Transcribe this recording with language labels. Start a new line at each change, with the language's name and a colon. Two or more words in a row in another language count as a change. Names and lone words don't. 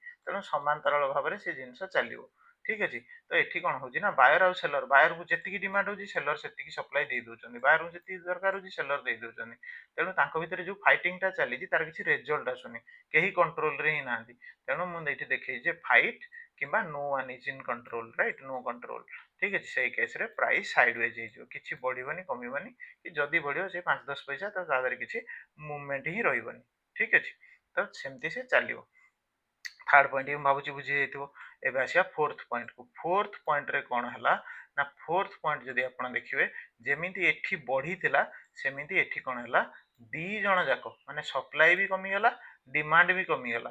Odia: ତେଣୁ ସମାନ୍ତରାଳ ଭାବରେ ସେ ଜିନିଷ ଚାଲିବ। ଠିକ ଅଛି, ତ ଏଠି କ'ଣ ହଉଛି ନା ବାୟର ଆଉ ସେଲର, ବାୟରକୁ ଯେତିକି ଡିମାଣ୍ଡ ହଉଛି ସେଲର ସେତିକି ସପ୍ଲାଇ ଦେଇ ଦଉଛନ୍ତି, ବାୟରକୁ ଯେତିକି ଦରକାର ହଉଛି ସେଲର ଦେଇ ଦଉଛନ୍ତି। ତେଣୁ ତାଙ୍କ ଭିତରେ ଯୋଉ ଫାଇଟିଂଟା ଚାଲିଛି ତାର କିଛି ରେଜଲ୍ଟ ଆସୁନି, କେହି କଣ୍ଟ୍ରୋଲରେ ହିଁ ନାହାନ୍ତି। ତେଣୁ ମୁଁ ଏଇଠି ଦେଖେଇଛି ଯେ ଫାଇଟ୍ କିମ୍ବା
English: no one is in control, right? no control।
Odia: ଠିକ ଅଛି, ସେଇ କେସରେ
English: price sideways
Odia: ହେଇଯିବ, କିଛି ବଢିବନି କମିବନି, କି ଯଦି ବଢିବ ସେ 5-10 ପଇସା, ତ ତା ଦେହରେ କିଛି ମୁଭମେଣ୍ଟ ହିଁ ରହିବନି। ଠିକ ଅଛି, ତ ସେମିତି ସେ ଚାଲିବ।
English: third point
Odia: ମୁଁ ଭାବୁଛି ବୁଝି ଯାଇଥିବ। ଏବେ ଆସିବା
English: fourth pointକୁ। fourth pointରେ
Odia: କ'ଣ ହେଲା ନା
English: fourth point
Odia: ଯଦି ଆପଣ ଦେଖିବେ, ଯେମିତି ଏଠି ବଢିଥିଲା ସେମିତି ଏଠି କ'ଣ ହେଲା, ଦି ଜଣ ଯାକ ମାନେ ସପ୍ଲାଇ ବି କମିଗଲା, ଡିମାଣ୍ଡ ବି କମିଗଲା।